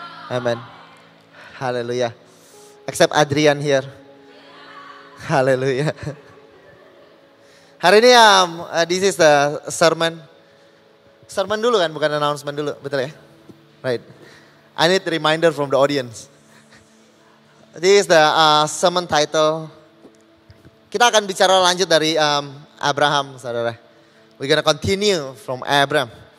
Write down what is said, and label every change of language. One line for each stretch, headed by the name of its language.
English: Amen. Hallelujah. Except Adrian here. Hallelujah.
Indonesian: Hari ini
English: this is the sermon.
Indonesian: Sermon dulu kan, bukan announcement dulu, betul ya?
English: Right. I need a reminder from the audience. This is the sermon title.
Indonesian: Kita akan bicara lanjut dari Abraham, saudara.
English: We're gonna continue from Abraham.